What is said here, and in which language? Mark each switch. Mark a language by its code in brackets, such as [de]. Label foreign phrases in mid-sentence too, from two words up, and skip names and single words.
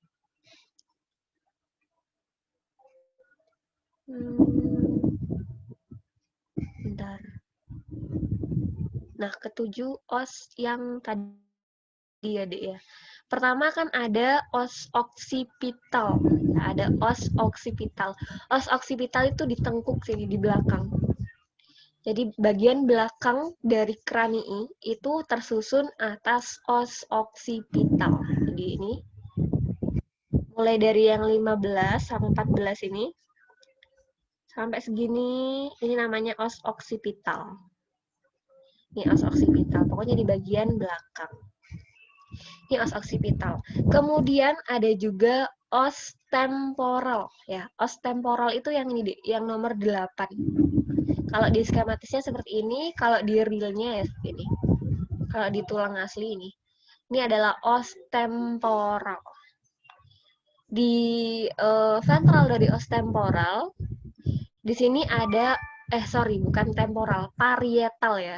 [id] Bentar. Nah, ke-7 os yang tadi ya, Dek ya. Pertama kan ada os oksipital. Nah, ada os oksipital. Os oksipital itu di tengkuk sini, di belakang. Jadi bagian belakang dari cranii itu tersusun atas os oksipital. Jadi ini mulai dari yang 15 sampai 14 ini sampai segini, ini namanya os oksipital. Ini os oksipital, pokoknya di bagian belakang. Ini os oksipital. Kemudian ada juga os temporal ya. Os temporal itu yang ini, yang nomor 8. Kalau di skematisnya seperti ini, kalau di realnya ya seperti ini. Kalau di tulang asli ini. Ini adalah os temporal. Di ventral dari os temporal, di sini ada, bukan temporal, parietal ya.